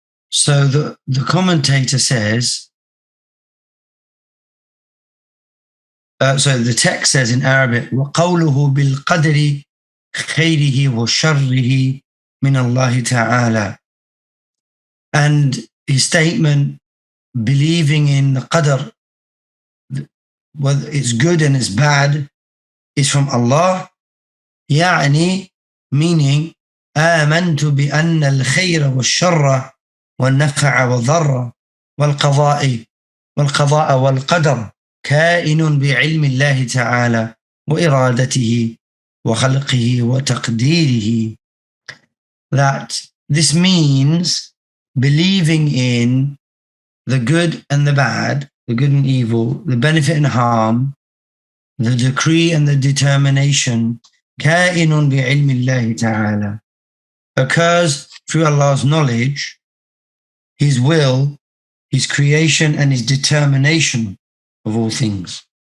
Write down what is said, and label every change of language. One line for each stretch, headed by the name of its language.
English: So the commentator says, so the text says in Arabic,
Arabic: وَقَوْلُهُ بِالْقَدْرِ خَيْرِهِ وَشَرِّهِ مِنَ اللَّهِ تَعَالَى.
English: And his statement, believing in the qadr, whether it's good and it's bad, is from Allah.
Arabic: يعني,
English: meaning,
Arabic: آمنت بأن الخير والشر والنفع والضر والقضاء والقدر كائن بعلم الله تعالى وإرادته وخلقه وتقديره.
English: That this means believing in the good and the bad, the good and evil, the benefit and harm, the decree and the determination,
Arabic: كائن بعلم الله تعالى,
English: occurs through Allah's knowledge, His will, His creation, and His determination of all things.